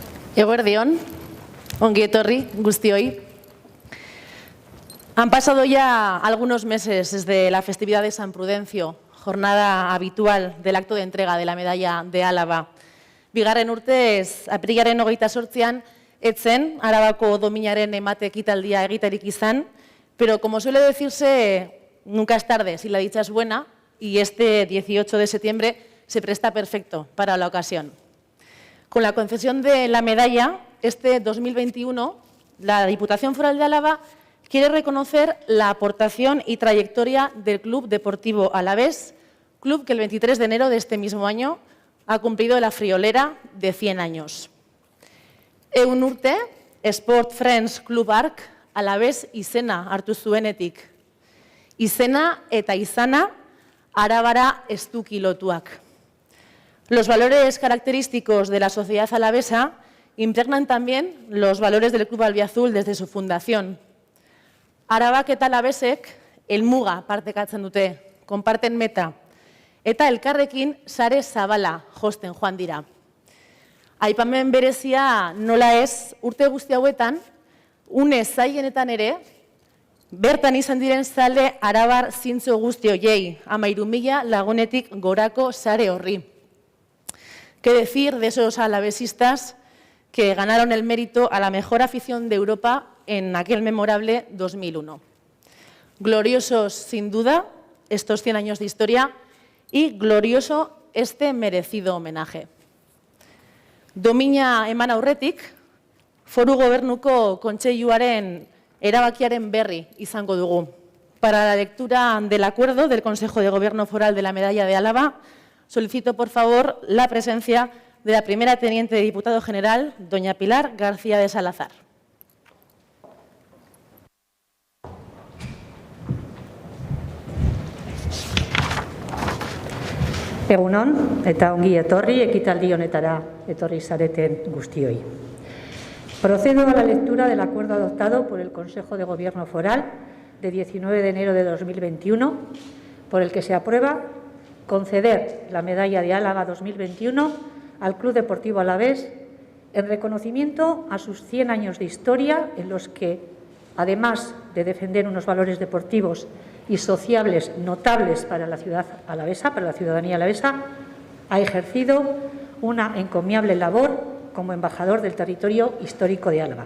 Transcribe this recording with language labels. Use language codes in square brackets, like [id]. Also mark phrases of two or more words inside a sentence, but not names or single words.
[eu] Eguerdion, ongi etorri guztioi. [es] Han pasado ya algunos meses desde la festividad de San Prudencio, jornada habitual del acto de entrega de la medalla de Álava. [eu] Bigarren urtez, apirilaren 28an, etzen Arabako dominaren emate ekitaldia egiterik izan, [es] pero como suele decirse, nunca es tarde si la dicha es buena, y este 18 de septiembre se presta perfecto para la ocasión. Con la concesión de la medalla, este 2021, la Diputación Foral de Álava quiere reconocer la aportación y trayectoria del Club Deportivo Alavés, club que el 23 de enero de este mismo año ha cumplido la friolera de 100 años. [eu] Ehun urte, Sport Friends Club Ark Alavés izena hartu zuenetik. Izena eta izana Arabara estuki lotuak. [es] Los valores característicos de la sociedad alavesa impregnan también los valores del Club Albiazul desde su fundación. [eu] Arabak eta Alavesek helmuga partekatzen dute, [es] comparten meta, [eu] eta elkarrekin sare zabala josten joan dira. Aipamen berezia nola ez, urte guzti hauetan, une zailenetan ere, bertan izan diren zale arabar zintzo guzti hoiei, 13.000 lagunetik gorako sare horri. [es] ¿Qué decir de esos alavesistas que ganaron el mérito a la mejor afición de Europa en aquel memorable 2001? Gloriosos, sin duda, estos 100 años de historia y glorioso este merecido homenaje. [eu] Domina eman aurretik, Foru Gobernuko Kontseiluaren erabakiaren berri izango dugu. [es] Para la lectura del acuerdo del Consejo de Gobierno Foral de la Medalla de Álava, solicito, por favor, la presencia de la primera teniente de diputado general, doña Pilar García de Salazar. [eu] Egunon, eta ongi etorri ekitaldi honetara etorri zareten guztioi. [es] Procedo a la lectura del acuerdo adoptado por el Consejo de Gobierno Foral de 19 de enero de 2021, por el que se aprueba conceder la medalla de Álava 2021 al Club Deportivo Alavés en reconocimiento a sus 100 años de historia en los que, además de defender unos valores deportivos y sociables notables para la ciudad alavesa, para la ciudadanía alavesa, ha ejercido una encomiable labor como embajador del territorio histórico de Álava.